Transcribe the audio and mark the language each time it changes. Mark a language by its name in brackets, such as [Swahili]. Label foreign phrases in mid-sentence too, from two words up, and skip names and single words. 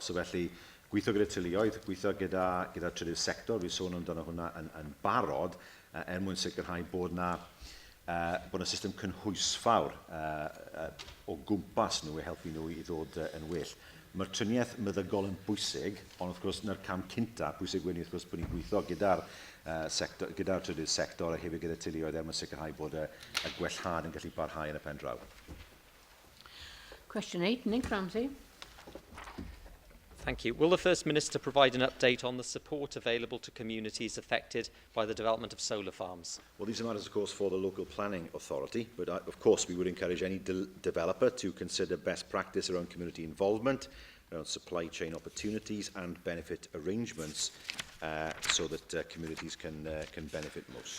[Welsh] So felly, gweithio gyda teuluoedd, gweithio gyda trydydd sector, fi sôn amdano hwnna yn barod, mwyn sicrhau bod yna system cynhwysfawr o gwmpas nhw i helpu nhw i ddod yn well. Mae'r triniaeth meddygol yn bwysig, ond wrth gwrs, yna'r cam cynta, bwysig wedi wrth gwrs bod ni'n gweithio gyda'r trydydd sector a hefyd gyda teuluoedd mwyn sicrhau bod y gwellhad yn gallu barhau yn y pen draw. [English] Question 8, Nick Ramsey. Thank you. Will the First Minister provide an update on the support available to communities affected by the development of solar farms? Well, these are matters, of course, for the local planning authority, but of course we would encourage any developer to consider best practice around community involvement, around supply chain opportunities and benefit arrangements so that communities can benefit most.